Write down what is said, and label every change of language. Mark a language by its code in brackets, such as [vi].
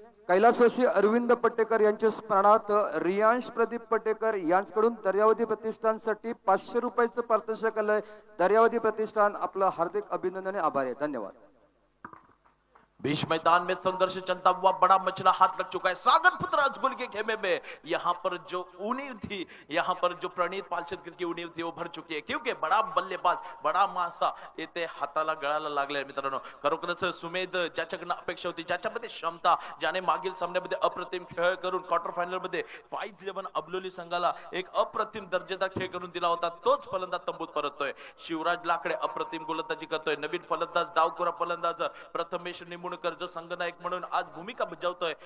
[mr] कैलासवासी अरविंद पट्टेकर यांच्या स्मरणार्थ रियांश प्रदीप पट्टेकर यांच्याकडून दर्यावती प्रतिष्ठानसाठी 500 रुपयाचं पारितोषिक आलंय. दर्यावती प्रतिष्ठान आपलं हार्दिक अभिनंदन आणि आभार आहे. धन्यवाद. [hi] बीच मैदान में संघर्ष चलता हुआ बड़ा मछला हाथ लग चुका है सागरपुत्र अजगोले के खेमे में. यहाँ पर जो उणीव थी, यहाँ पर जो प्रणीत पालशेतकर की उणीव थी वो भर चुकी है, क्योंकि बड़ा बल्लेबाज, [mr] बड़ा मासा इथे हाताला गळाला लागलाय. मित्रांनो, खरोखरच सुमेध ज्याच्याकडनं अपेक्षा होती, ज्याच्यामध्ये क्षमता, ज्याने मागील सामन्यामध्ये अप्रतिम खेळ करून क्वार्टर फायनल मध्ये 5-11 अब्लोली संघाला एक अप्रतिम दर्जेदार खेळ करून दिला होता, तोच फलंदाज तंबूत परततोय. शिवराज लाकडे अप्रतिम गोलंदाजी करतोय. नवीन फलंदाज, डावखुरा फलंदाज प्रथमेश निमुणकर जो संघनायक म्हणून आज भूमिका बजावतोय.